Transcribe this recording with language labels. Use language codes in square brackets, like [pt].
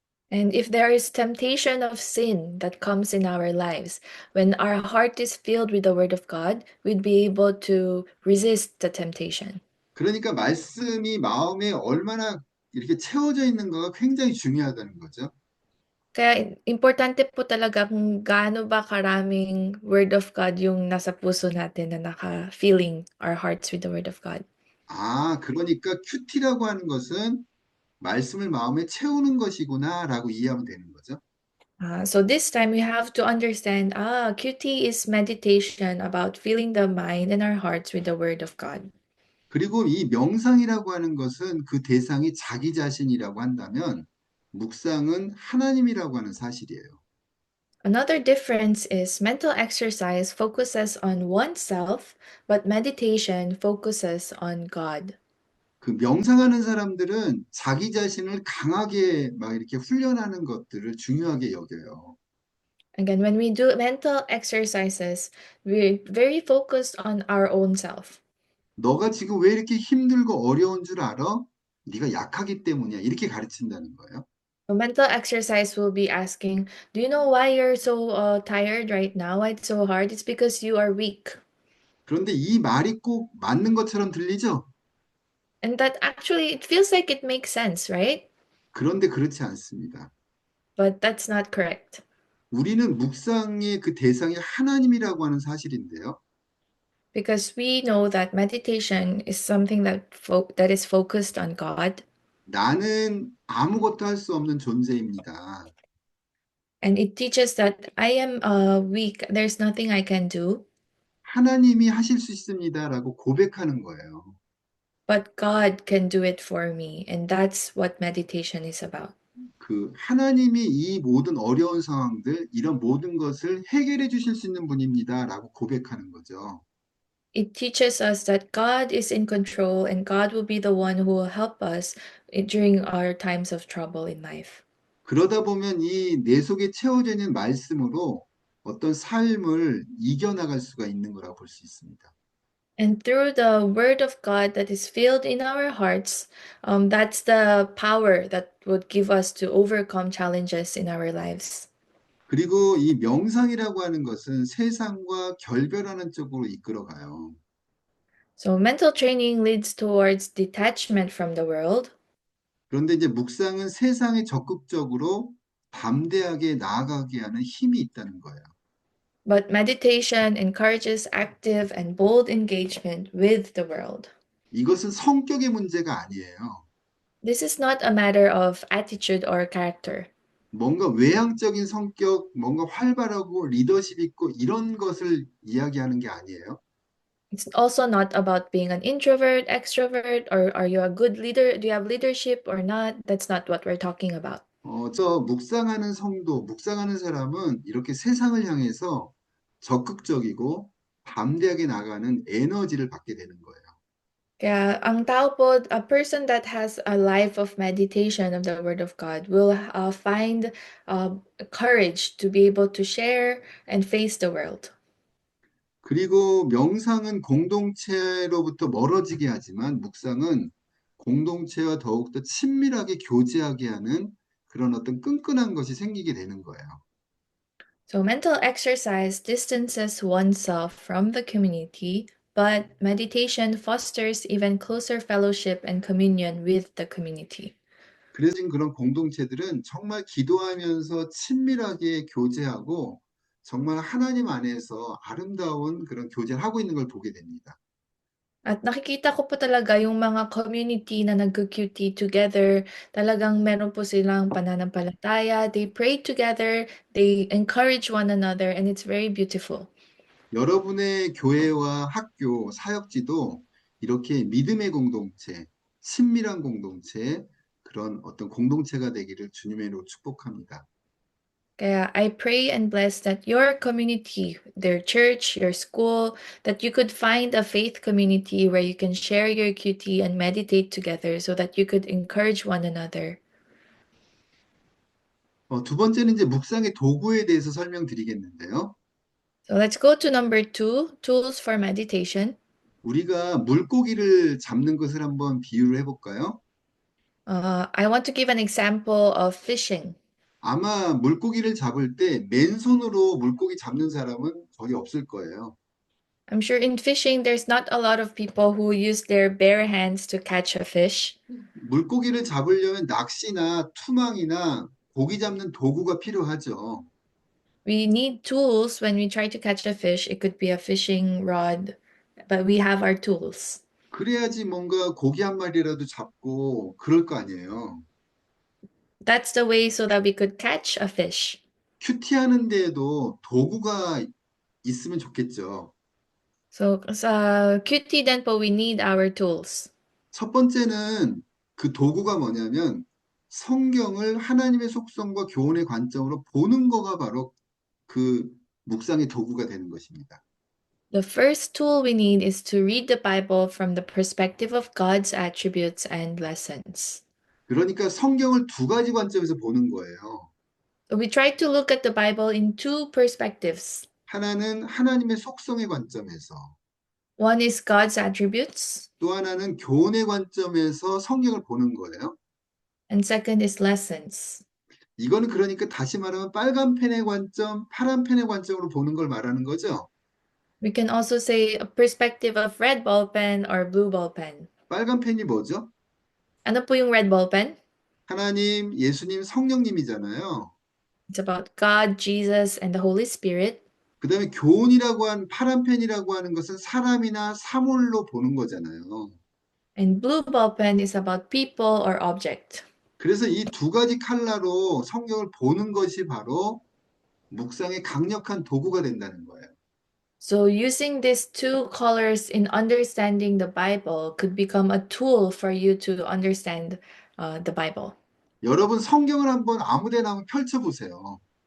[en] And if there is temptation of sin that comes in our lives, when our heart is filled with the Word of God, we'd be able to resist the temptation. [ko] 그러니까 말씀이 마음에 얼마나 이렇게 채워져 있는가가 굉장히 중요하다는 거죠. [tl] Kaya importante po talaga kung gaano ba karaming Word of God yung nasa puso natin na naka- [en] filling our hearts with the Word of God. [ko] 아, 그러니까 큐티라고 하는 것은 말씀을 마음에 채우는 것이구나라고 이해하면 되는 거죠. [en] So this time we have to understand, QT is meditation about filling the mind and our hearts with the Word of God. [ko] 그리고 이 명상이라고 하는 것은 그 대상이 자기 자신이라고 한다면 묵상은 하나님이라고 하는 사실이에요. [en] Another difference is mental exercise focuses on oneself, but meditation focuses on God. [ko] 그 명상하는 사람들은 자기 자신을 강하게 막 이렇게 훈련하는 것들을 중요하게 여겨요. [en] Again, when we do mental exercises, we're very focused on our own self. [ko] 너가 지금 왜 이렇게 힘들고 어려운 줄 알아? 네가 약하기 때문이야. 이렇게 가르친다는 거예요. [en] A mental exercise will be asking, do you know why you're so tired right now? Why it's so hard? It's because you are weak. [ko] 그런데 이 말이 꼭 맞는 것처럼 들리죠? [en] And that actually, it feels like it makes sense, right? [ko] 그런데 그렇지 않습니다. [en] But that's not correct. [ko] 우리는 묵상의 그 대상이 하나님이라고 하는 사실인데요. [en] Because we know that meditation is something that is focused on God. [ko] 나는 아무것도 할 수 없는 존재입니다. [en] And it teaches that I am weak. There's nothing I can do. [ko] 하나님이 하실 수 있습니다라고 고백하는 거예요. [en] But God can do it for me. And that's what meditation is about. [ko] 그 하나님이 이 모든 어려운 상황들, 이런 모든 것을 해결해 주실 수 있는 분입니다라고 고백하는 거죠. [en] It teaches us that God is in control and God will be the one who will help us during our times of trouble in life. [ko] 그러다 보면 이 내 속에 채워져 있는 말씀으로 어떤 삶을 이겨나갈 수가 있는 거라고 볼 수 있습니다. [en] And through the word of God that is filled in our hearts, that's the power that would give us to overcome challenges in our lives. [ko] 그리고 이 명상이라고 하는 것은 세상과 결별하는 쪽으로 이끌어가요. [en] So mental training leads towards detachment from the world. [ko] 그런데 이제 묵상은 세상에 적극적으로 담대하게 나아가게 하는 힘이 있다는 거예요. [en] But meditation encourages active and bold engagement with the world. [ko] 이것은 성격의 문제가 아니에요. [en] This is not a matter of attitude or character. [ko] 뭔가 외향적인 성격, 뭔가 활발하고 리더십 있고 이런 것을 이야기하는 게 아니에요. [en] It's also not about being an introvert, extrovert, or are you a good leader? Do you have leadership or not? That's not what we're talking about. [ko] 저 묵상하는 성도, 묵상하는 사람은 이렇게 세상을 향해서 적극적이고 담대하게 나가는 에너지를 받게 되는 거예요. [tl] Kaya ang tao po, [en] a person that has a life of meditation of the Word of God will find courage to be able to share and face the world. [ko] 그리고 명상은 공동체로부터 멀어지게 하지만 묵상은 공동체와 더욱더 친밀하게 교제하게 하는 그런 어떤 끈끈한 것이 생기게 되는 거예요. [en] So mental exercise distances oneself from the community, but meditation fosters even closer fellowship and communion with the community. [ko] 그래서 지금 그런 공동체들은 정말 기도하면서 친밀하게 교제하고 정말 하나님 안에서 아름다운 그런 교제를 하고 있는 걸 보게 됩니다. [tl] At nakikita ko po talaga yung mga community na nag-QT together. Talagang meron po silang pananampalataya. [en] They pray together. They encourage one another. And it's very beautiful. [ko] 여러분의 교회와 학교, 사역지도 이렇게 믿음의 공동체, 친밀한 공동체, 그런 어떤 공동체가 되기를 주님의 이름으로 축복합니다. [en] Kaya I pray and bless that your community, their church, your school, that you could find a faith community where you can share your QT and meditate together so that you could encourage one another. [ko] 두 번째는 이제 묵상의 도구에 대해서 설명드리겠는데요. [en] So let's go to number 2, tools for meditation. [ko] 우리가 물고기를 잡는 것을 한번 비유를 해볼까요? [en] I want to give an example of fishing. [ko] 아마 물고기를 잡을 때 맨손으로 물고기 잡는 사람은 거의 없을 거예요. [en] I'm sure in fishing, there's not a lot of people who use their bare hands to catch a fish. [ko] 물고기를 잡으려면 낚시나 투망이나 고기 잡는 도구가 필요하죠. [en] We need tools when we try to catch a fish. It could be a fishing rod, but we have our tools. [ko] 그래야지 뭔가 고기 한 마리라도 잡고 그럴 거 아니에요. [en] That's the way so that we could catch a fish. [ko] 큐티하는 데에도 도구가 있으면 좋겠죠. [en] So [tl] sa QT din po, [en] we need our tools. [ko] 첫 번째는 그 도구가 뭐냐면 성경을 하나님의 속성과 교훈의 관점으로 보는 거가 바로 그 묵상의 도구가 되는 것입니다. [en] The first tool we need is to read the Bible from the perspective of God's attributes and lessons. [ko] 그러니까 성경을 두 가지 관점에서 보는 거예요. [en] So we try to look at the Bible in two perspectives. [ko] 하나는 하나님의 속성의 관점에서, [en] One is God's attributes, [ko] 또 하나는 교훈의 관점에서 성경을 보는 거예요. [en] and second is lessons. [ko] 이거는 그러니까 다시 말하면 빨간 펜의 관점, 파란 펜의 관점으로 보는 걸 말하는 거죠. [en] We can also say a perspective of red ball pen or blue ball pen. [ko] 빨간 펜이 뭐죠? [tl] Ano po yung red ball pen? [ko] 하나님, 예수님, 성령님이잖아요. [en] It's about God, Jesus, and the Holy Spirit. [ko] 그 다음에 교훈이라고 한 파란 펜이라고 하는 것은 사람이나 사물로 보는 거잖아요. [en] And blue ball pen is about people or object. [ko] 그래서 이 두 가지 칼라로 성경을 보는 것이 바로 묵상의 강력한 도구가 된다는 거예요. [en] So using these two colors in understanding the Bible could become a tool for you to understand the Bible. [ko] 여러분 성경을 한번 아무데나 한번 펼쳐보세요.